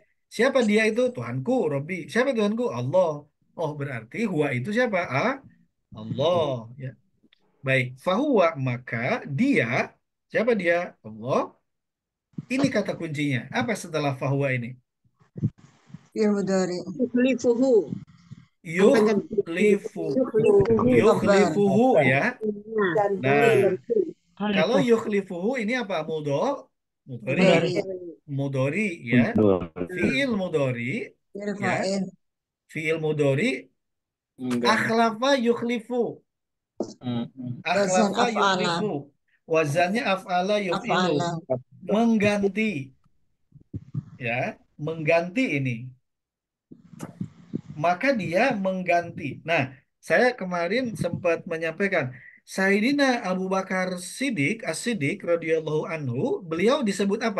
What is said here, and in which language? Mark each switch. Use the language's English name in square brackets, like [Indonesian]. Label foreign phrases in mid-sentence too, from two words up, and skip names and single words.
[Indonesian] Siapa dia itu? Tuhanku, Robbi. Siapa Tuhanku? Allah. Oh, berarti huwa itu siapa? Allah ya. Baik, fahuwa maka dia siapa dia? Allah. Ini kata kuncinya. Apa setelah fahuwa ini? [Arabic] فعل مضارع, [Indonesian] Yukhlifuhu. Yukhlifu. Yukhlifuhu. Yukhlifuhu ya. Ganti. Nah, Ganti. kalau Khalifu. yukhlifuhu ini apa? Mudori. mudhari, Mudori ya. [Arabic] فعل مضارع [Indonesian] fi'il ya. fa'il, [Arabic] فعل مضارع [Indonesian] Enggak. [Arabic] أخلف يخلف. [Indonesian] wazan Akhlafa af'ala, [Arabic] yukhlifu. Wazannya أفعل يفعل. [Indonesian] af'ala, Mengganti. Ya, mengganti ini. Maka dia mengganti. Nah, saya kemarin sempat menyampaikan Sayyidina Abu Bakar Siddiq, As-Siddiq [Arabic] رضي الله عنه, [Indonesian] beliau disebut apa?